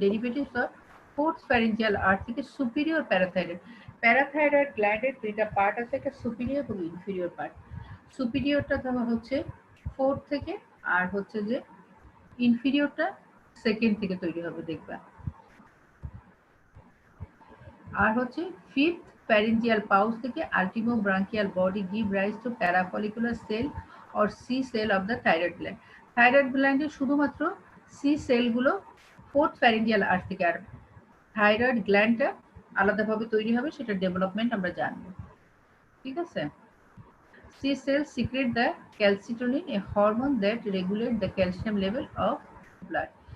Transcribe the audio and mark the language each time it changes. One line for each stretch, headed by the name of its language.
English: derivatives of fourth pharyngeal arch
Bangla: থেকে superior parathyroid. Parathyroid গ্ল্যান্ডের দুইটা part আছে, একটা সুপিরিয়র এবং ইনফিরিয়র পার্ট। সুপিরিয়রটা ধরা হচ্ছে ফোর্থ থেকে, আর হচ্ছে যে ইনফিরিয়রটা সেকেন্ড থেকে তৈরি হবে, দেখবা। আর হচ্ছে ফিফথ
English: pharyngeal pouch থেকে ultimobranchial body give rise to parafollicular cell or C cell of the thyroid gland.
Bangla: Thyroid গ্ল্যান্ডের শুধুমাত্র সি সেলগুলো ফোর্থ প্যারিঞ্জিয়াল আর্ট থেকে, আর থাইরয়েড গ্ল্যান্ডটা আলাদাভাবে তৈরি হবে, সেটা ডেভেলপমেন্ট আমরা জানবো, ঠিক আছে।
English: C cells secrete the calcitonin, a hormone that regulates the calcium level of blood.